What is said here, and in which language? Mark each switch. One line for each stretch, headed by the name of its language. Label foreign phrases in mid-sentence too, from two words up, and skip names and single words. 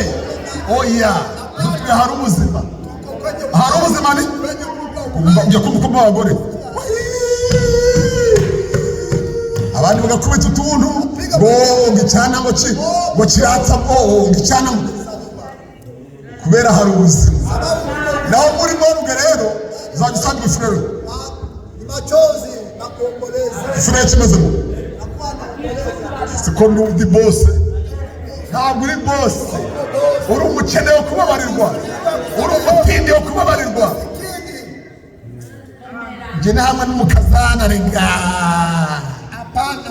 Kinyarwanda: Oya, dutuye ahari ubuzima. Ahari ubuzima ni njye kumva abagore abandi bagakubita utuntu ngo ngicana ngo kiratsa ngicana kubera hari ubuzima. Naho muri morgue rero uzajya usanga ifurere
Swahili: Machozi na kuomboleza.
Kinyarwanda: ifurere kimeze ngo siko ndi bose. Ntabwo uri bose, uri umukene wo kubabarirwa, uri umutindi wo kubabarirwa. Njye ni hamwe n'umukazana renga. Hapana.